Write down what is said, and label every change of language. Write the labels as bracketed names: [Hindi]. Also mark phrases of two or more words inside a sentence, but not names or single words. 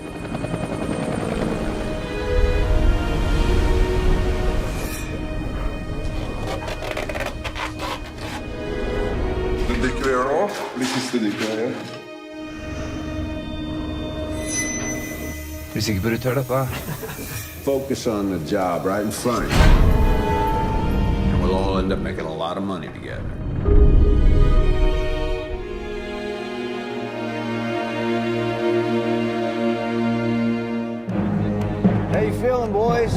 [Norwegian] Det dyker vi gjøre nå. Blir siste dykker jeg gjør. Er du sikker på at du tør dette? [English] Focus on the job right in front. And we'll all end up making a lot of money together. How you feeling, boys?